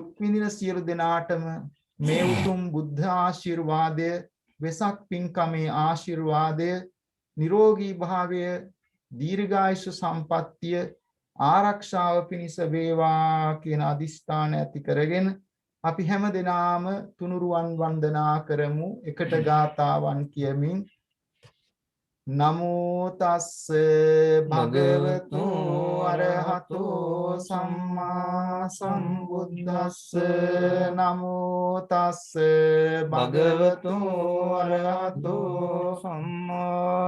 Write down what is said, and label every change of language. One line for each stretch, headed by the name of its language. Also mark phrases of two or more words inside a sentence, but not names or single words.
Sinhala: විඳින සියලු දෙනාටම මේ උතුම් බුද්ධ ආශිර්වාදය වෙසක් පින්කමේ ආශිර්වාදය නිරෝගී භාවය දීර්ඝායුෂ සම්පන්නිය ආරක්ෂාව පිණිස වේවා කියන අදිස්ථාන ඇති කරගෙන අපි හැම දිනාම තුනුරුවන් වන්දනා කරමු එකට ගාතාවන් කියමින්
Pali: නමෝ තස්ස භගවතු අරහතෝ සම්මා සම්බුද්දස්ස නමෝ තස්ස භගවතු අරහතෝ සම්මා